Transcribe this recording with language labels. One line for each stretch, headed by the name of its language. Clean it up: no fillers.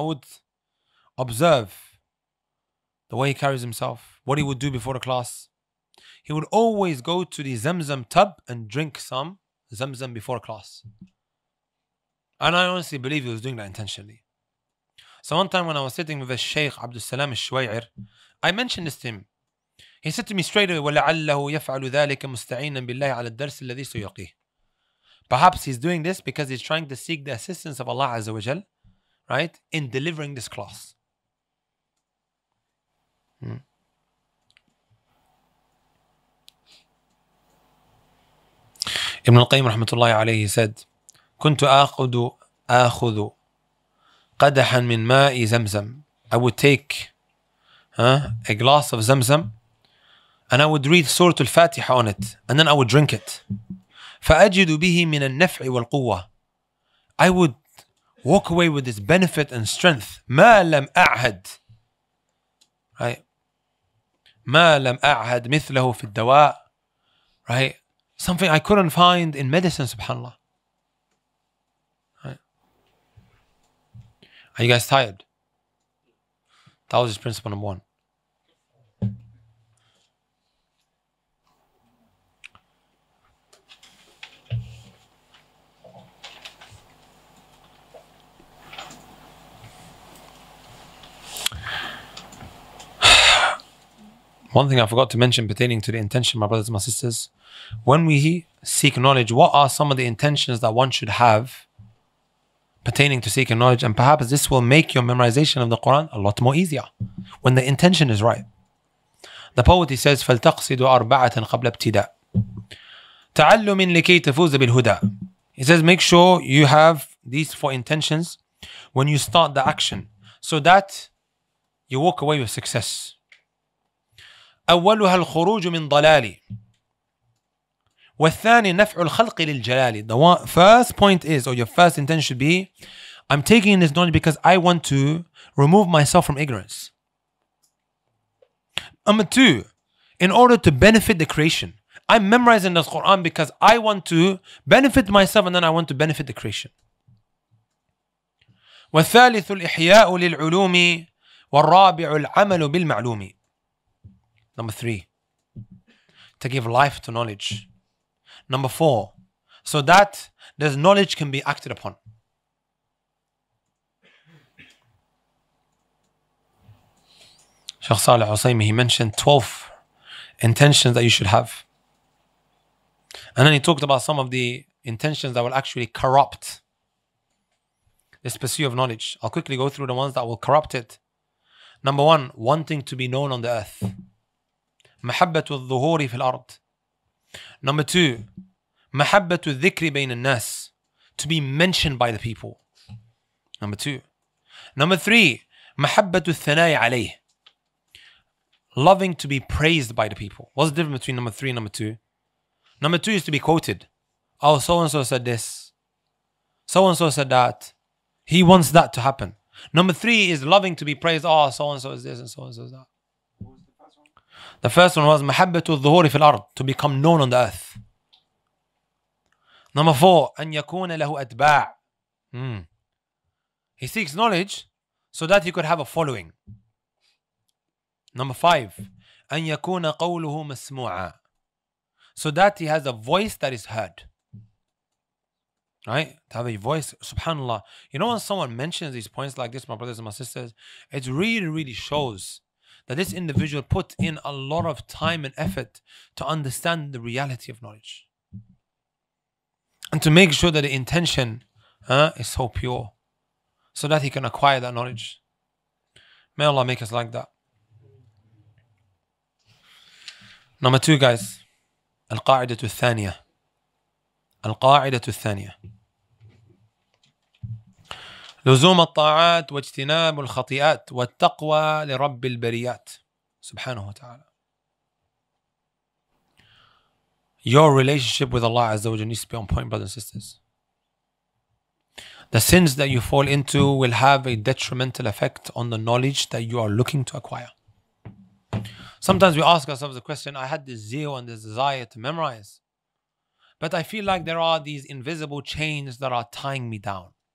English: I would observe the way he carries himself, what he would do before the class. He would always go to the Zamzam tub and drink some Zamzam before class. And I honestly believe he was doing that intentionally. So one time when I was sitting with the Shaykh Abdul Salam al-Shuway'ir, I mentioned this to him. He said to me straight away,
Arabic: وَلَعَلَّهُ يَفْعَلُ ذَلِكَ مُسْتَعِينًا بِاللَّهِ عَلَى الدَّرْسِ الَّذِي سُيُقِيهِ.
English: Perhaps he's doing this because he's trying to seek the assistance of Allah Azza wa Jal, right, in delivering this class. Ibn al-Qayyim rahmatullahi alayhi said,
Arabic: كنت آخذ قدحا من ماء زمزم.
English: I would take a glass of Zamzam and I would read Surah Al-Fatiha on it and then I would drink it.
Arabic: فأجد به من النفع والقوة.
English: I would walk away with this benefit and strength.
Arabic: ما لم أعهد.
English: Right?
Arabic: ما لم أعهد مثله في الدواء.
English: Right? Something I couldn't find in medicine, subhanAllah. Right? Are you guys tired? That was his principle number one. One thing I forgot to mention pertaining to the intention, my brothers and my sisters, when we seek knowledge, what are some of the intentions that one should have pertaining to seeking knowledge? And perhaps this will make your memorization of the Quran a lot more easier when the intention is right. The poet, he says,
Arabic: فَلْتَقْصِدُ أَرْبَعَةً قَبْلَ ابْتِدَاءٍ تَعَلُّمٍ لِكَيْ تَفُوزَ بِالْهُدَى.
English: He says, make sure you have these 4 intentions when you start the action so that you walk away with success.
Arabic: أولها الخروج من ضلالي والثاني نفع الخلق للجلال.
English: The first point is, or your first intention should be, I'm taking this knowledge because I want to remove myself from ignorance. Number 2, in order to benefit the creation. I'm memorizing the Quran because I want to benefit myself and then I want to benefit the creation.
Arabic: والثالث الإحياء للعلوم والرابع العمل بالمعلوم.
English: Number 3, to give life to knowledge. Number 4, so that this knowledge can be acted upon. Shaykh Salih Husaymi, he mentioned 12 intentions that you should have. And then he talked about some of the intentions that will actually corrupt this pursuit of knowledge. I'll quickly go through the ones that will corrupt it. Number one, wanting to be known on the earth.
Arabic: محبة الظهور في الأرض.
English: Number two,
Arabic: محبة الذكر بين الناس.
English: To be mentioned by the people. Number two. Number three,
Arabic: محبة الثناء عليه.
English: Loving to be praised by the people. What's the difference between number three and number two? Number two is to be quoted. Oh, so-and-so said this. So-and-so said that. He wants that to happen. Number three is loving to be praised. Oh, so-and-so is this and so-and-so is that. What was the first one? The first one was
Arabic: محبة الظهور في الأرض.
English: To become known on the earth. Number four,
Arabic: أن يكون له أتباع.
English: He seeks knowledge so that he could have a following. Number five,
Arabic: أن يكون قوله مسموعا.
English: So that he has a voice that is heard. Right? To have a voice, subhanAllah. You know when someone mentions these points like this, my brothers and my sisters, it really, really shows that this individual put in a lot of time and effort to understand the reality of knowledge. And to make sure that the intention is so pure, so that he can acquire that knowledge. May Allah make us like that. Number two, guys.
Arabic: القاعدة الثانية. القاعدة الثانية. لزوم الطاعات واجتناب الخطيئات والتقوى لرب البريات سبحانه وتعالى.
English: Your relationship with Allah Azza wa Jalla needs to be on point, brothers and sisters. The sins that you fall into will have a detrimental effect on the knowledge that you are looking to acquire. Sometimes we ask ourselves the question, I had this zeal and this desire to memorize, but I feel like there are these invisible chains that are tying me down.